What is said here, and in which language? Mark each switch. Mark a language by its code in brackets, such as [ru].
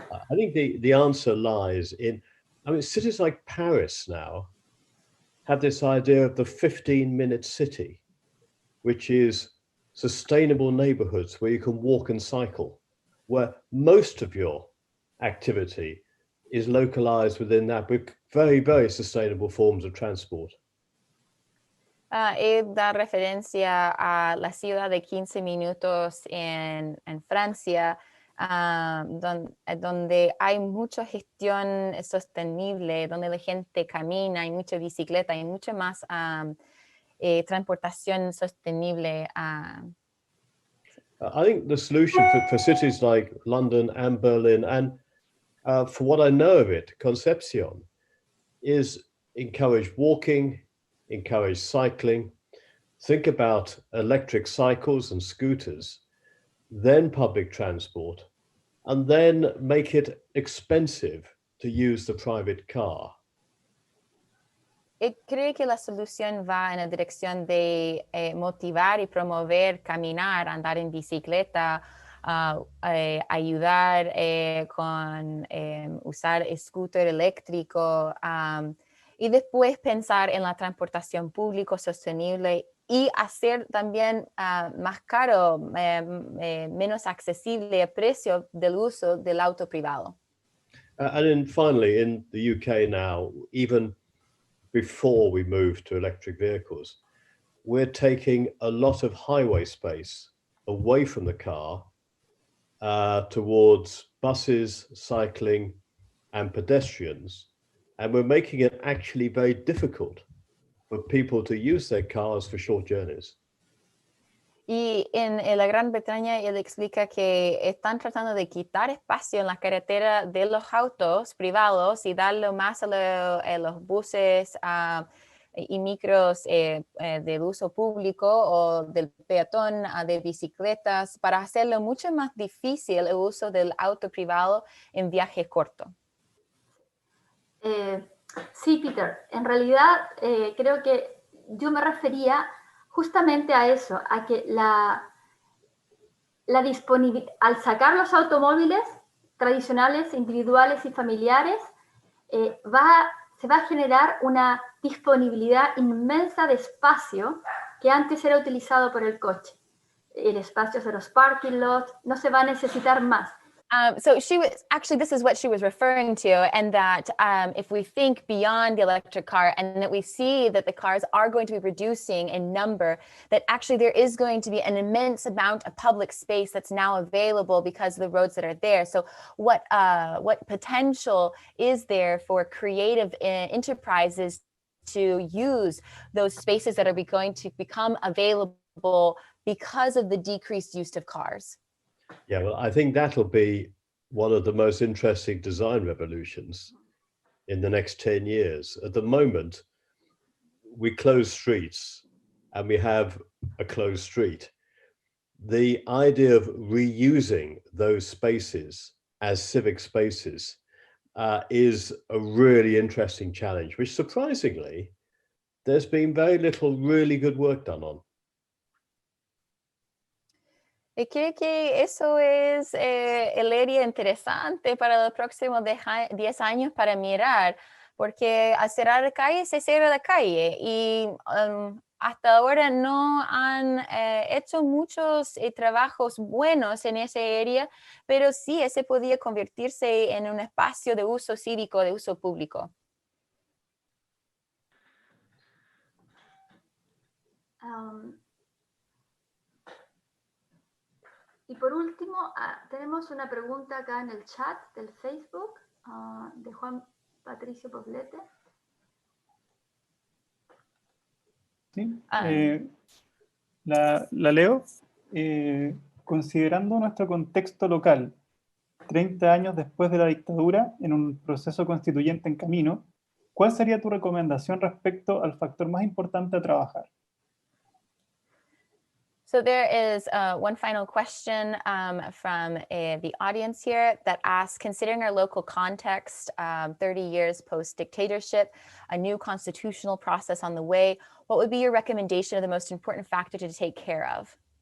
[en] I think the answer lies in, I mean, cities like Paris now have this idea of the 15-minute city, which is sustainable neighborhoods where you can walk and cycle, where most of your activity is localized within that with very, very sustainable forms of transport. [es] Da referencia a la ciudad de 15 minutos en Francia, donde hay mucha gestión sostenible, donde la gente camina, hay mucha bicicleta, hay mucha más transportación sostenible. [en] I think the solution for cities like London and Berlin, and for what I know of it, Concepcion, is encourage walking, encourage cycling, think about electric cycles and scooters, then public transport, and then make it expensive to use the private car. [es] Creo que la solución va en la dirección de motivar y promover caminar, andar en bicicleta, ayudar con usar scooter eléctrico y después pensar en la transportación pública sostenible y hacer también más caro, menos accesible el precio del uso del auto privado. [en] And then finally, in the UK now, even before we move to electric vehicles, we're taking a lot of highway space away from the car towards buses, cycling, and pedestrians. And we're making it actually very difficult for people to use their cars for short journeys. [es] Y en la Gran Bretaña él explica que están tratando de quitar espacio en la carretera de los autos privados y darlo más a los buses y micros de uso público o del peatón, de bicicletas, para hacerlo mucho más difícil el uso del auto privado en viajes cortos. Sí, Peter, en realidad creo que yo me refería justamente a eso, a que la disponibilidad, al sacar los automóviles tradicionales, individuales y familiares, se va a generar una disponibilidad inmensa de espacio que antes era utilizado por el coche. El espacio de los parking lots no se va a necesitar más. [en] So this is what she was referring to, and that if we think beyond the electric car and that we see that the cars are going to be reducing in number, that actually there is going to be an immense amount of public space that's now available because of the roads that are there. So what potential is there for creative enterprises to use those spaces that are going to become available because of the decreased use of cars? Yeah, well, I think that'll be one of the most interesting design revolutions in the next 10 years. At the moment, we close streets and we have a closed street. The idea of reusing those spaces as civic spaces is a really interesting challenge, which surprisingly, there's been very little really good work done on. [es] Creo que eso es el área interesante para los próximos 10 años para mirar, porque al cerrar la calle se cierra la calle y hasta ahora no han hecho muchos trabajos buenos en esa área, pero sí ese podía convertirse en un espacio de uso cívico, de uso público. Y por último, tenemos una pregunta acá en el chat del Facebook de Juan Patricio Poblete. Sí, la leo. Considerando nuestro contexto local, 30 años después de la dictadura, en un proceso constituyente en camino, ¿cuál sería tu recomendación respecto al factor más importante a trabajar? [en] So there is one final question from the audience here that asks, considering our local context, 30 years post-dictatorship, a new constitutional process on the way, what would be your recommendation of the most important factor to take care of?